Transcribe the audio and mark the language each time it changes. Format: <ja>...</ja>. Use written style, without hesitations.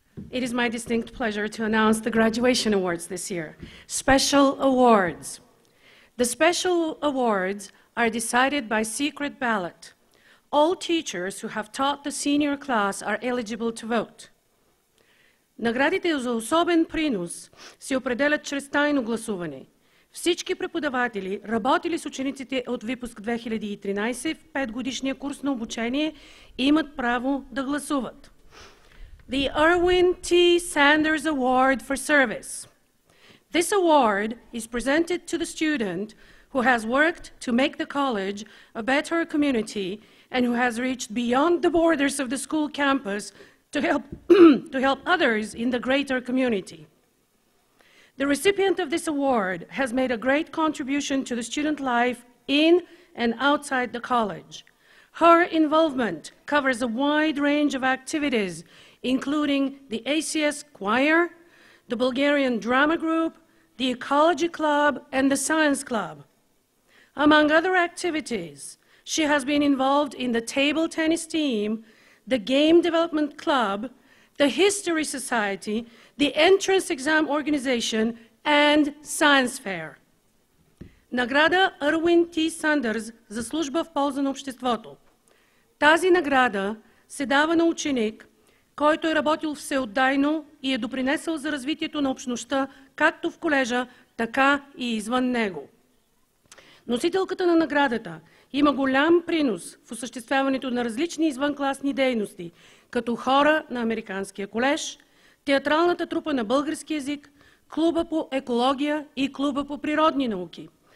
<en>It is my distinct pleasure to announce the graduation awards this year. Special awards. The special awards are decided by secret ballot. All teachers who have taught the senior class are eligible to vote.</en> <bg>Наградите за особен принос се определят чрез тайно гласуване. Всички преподаватели, работили с учениците от випуск 2013 в 5-годишния курс на обучение, имат право да гласуват.</bg> <en>The Erwin T. Sanders Award for Service. This award is presented to the student who has worked to make the college a better community and who has reached beyond the borders of the school campus to help others in the greater community. The recipient of this award has made a great contribution to the student life in and outside the college. Her involvement covers a wide range of activities, including the ACS choir, the Bulgarian drama group, the ecology club, and the science club. Among other activities, she has been involved in the table tennis team, the game development club, the history society, the entrance exam organization, and science fair.</en> <bg>Награда Erwin T. Sanders за служба в полза на обществото. Тази награда се дава на ученик, който е работил всеотдайно и е допринесъл за развитието на общността, както в колежа, така и извън него. Носителката на наградата има голям принос в осъществяването на различни извънкласни дейности, като хора на Американския колеж, театралната трупа на български език, клуба по екология и клуба по природни науки.</bg>